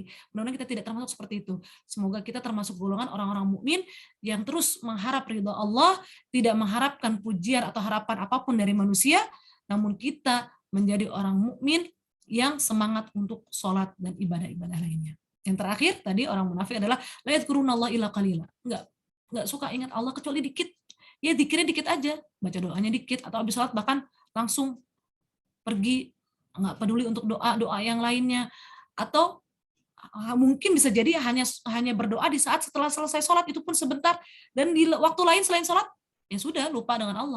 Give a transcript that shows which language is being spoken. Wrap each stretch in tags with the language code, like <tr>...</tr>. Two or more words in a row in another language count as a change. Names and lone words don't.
<id>Mudah-mudahan kita tidak termasuk seperti itu. Semoga kita termasuk golongan orang-orang mukmin yang terus mengharap ridha Allah, tidak mengharapkan pujian atau harapan apapun dari manusia, namun kita menjadi orang mukmin yang semangat untuk sholat dan ibadah-ibadah lainnya. Yang terakhir tadi, orang munafik adalah</id> <ar>لا يذكرون الله إلا قليلا.</ar> <id>Enggak suka ingat Allah kecuali dikit. Ya dikirnya dikit aja, baca doanya dikit, atau habis sholat bahkan langsung pergi, nggak peduli untuk doa yang lainnya, atau mungkin bisa jadi hanya berdoa di saat setelah selesai sholat, itu pun sebentar, dan di waktu lain selain sholat ya sudah lupa dengan Allah.</id>